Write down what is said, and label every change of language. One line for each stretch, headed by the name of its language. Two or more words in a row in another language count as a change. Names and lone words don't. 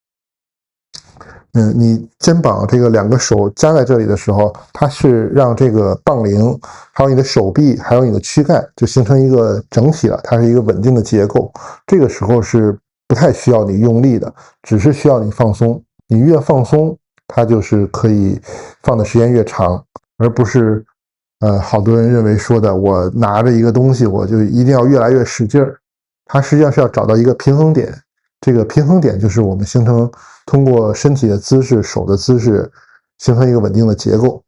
Chinese: 你肩膀這個兩個手夾在這裡的時候，它是讓這個梆鈴，還有你的手臂，還有你的軀幹，就形成一個整體了，它是一個穩定的結構。這個時候是不太需要你用力的，只是需要你放鬆。你越放鬆，它就是可以放的時間越長，而不是好多人認為說的，我拿着一個東西，我就一定要越來越使勁兒。它實際上是要找到一個平衡點，這個平衡點就是我們形成通過身體的姿勢、手的姿勢形成一個穩定的結構。